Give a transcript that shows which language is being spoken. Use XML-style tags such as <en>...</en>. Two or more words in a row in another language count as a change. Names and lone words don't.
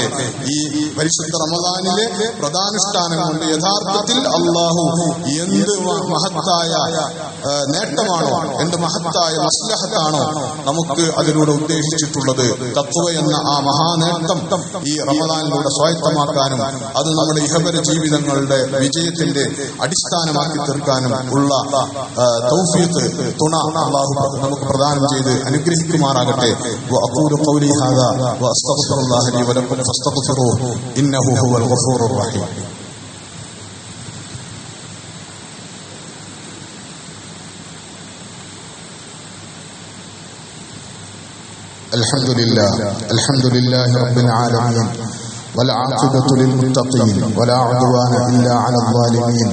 <ml>ഈ പരിശുദ്ധ റമദാനിലെ പ്രധാനുഷ്ഠാനം കൊണ്ട് യഥാർത്ഥത്തിൽ അല്ലാഹു എന്ത് മഹത്തായ നേട്ടമാണോ, എന്ത് മഹത്തായ മസ്ലഹത്താണോ നമുക്ക് അതിലൂടെ ഉദ്ദേശിച്ചിട്ടുള്ളത്, തഖ്വ എന്ന ആ മഹാനേട്ടം ഈ റമദാനിലൂടെ സ്വായത്തമാക്കാനും അത് നമ്മുടെ ഇഹപര ജീവിതങ്ങളുടെ വിജയത്തിന്റെ അടിസ്ഥാനമാക്കി തീർക്കാനും ഉള്ള തൗഫീഖ്, തുണ അല്ലാഹു നമുക്ക് പ്രദാനം ചെയ്ത് അനുഗ്രഹിക്കുമാറാകട്ടെ.</ml> <ar>وأقول قولي هذا وأستغفر الله لي ولكم فاستغفروه إنه هو الغفور الرحيم. الحمد لله رب العالمين والعاقبة للمتقين ولا عدوان إلا على الظالمين.</ar>